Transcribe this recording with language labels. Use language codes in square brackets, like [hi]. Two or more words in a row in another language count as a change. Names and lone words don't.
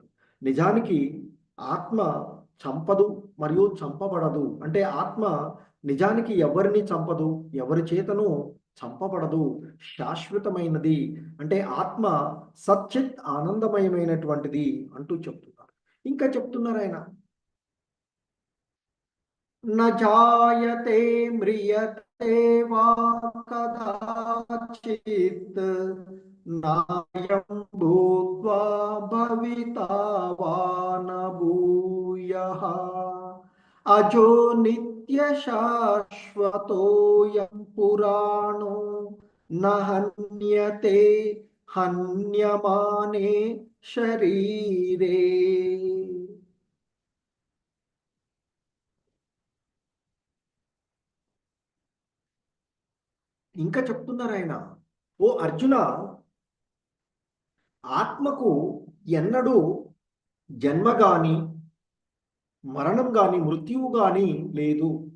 [te] నిజానికి ఆత్మ చంపదు మరియు చంపబడదు. అంటే ఆత్మ నిజానికి ఎవరిని చంపదు, ఎవరి చేతను చంపబడదు, శాశ్వతమైనది. అంటే ఆత్మ సచ్చిత్ ఆనందమయమైనటువంటిది అంటూ చెప్తున్నారు. ఇంకా చెప్తున్నారు ఆయన, [sa] न जायते म्रियते वा कदाचित्, नायं भूत्वा भविता वा न भूयः, अजो नित्यशाश्वतोऽयं पुराणो न हन्यते हन्यमाने शरीरे. [te] ఇంకా చెప్తున్నారు ఆయన, ఓ అర్జున, ఆత్మకు ఎన్నడూ జన్మ గాని మరణం గాని మృత్యువు గాని లేదు.